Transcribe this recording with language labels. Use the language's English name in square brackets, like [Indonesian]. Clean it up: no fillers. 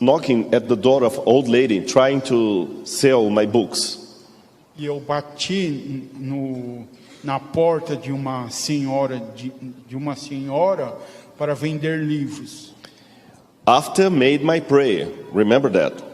[English] knocking at the door of old lady trying to sell my books. [Portuguese] E eu bati na porta de uma senhora para vender livros. [English] After made my prayer, remember that.